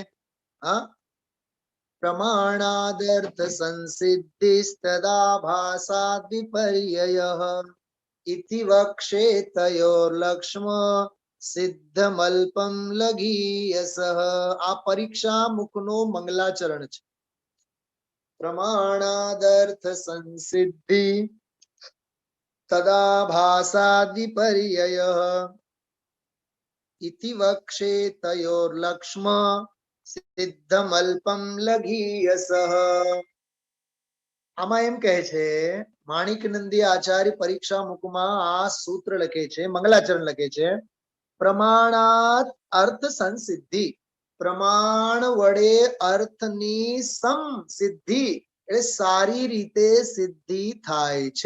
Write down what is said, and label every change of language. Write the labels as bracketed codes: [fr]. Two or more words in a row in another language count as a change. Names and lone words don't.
[sa] હા, પ્રમાણાદર્થ સંસિદ્ધિસ્તદા ભાસાદ વિપર્યયઃ ઇતિ વક્ષેતયોર્લક્ષ્મ સિદ્ધમલ્પમ લઘીયસઃ। [gu] આ પરીક્ષા મુખનો મંગલાચરણ છે। [sa] પ્રમાણાદર્થ સંસિદ્ધિ તદા ભાસાદ વિપર્યયઃ इति वक्षेतयोर्लक्ष्म सिद्धमल्पम लघीयसः। [gu] આમાં એમ કહે છે, માણિક નંદી આચાર્ય પરીક્ષા મુખમાં આ સૂત્ર લખે છે, મંગલાચરણ લખે છે, [sa] પ્રમાણાત અર્થ સંસિદ્ધિ, [gu] પ્રમાણ વડે અર્થની સંસિદ્ધિ એટલે સારી રીતે સિદ્ધિ થાય છે.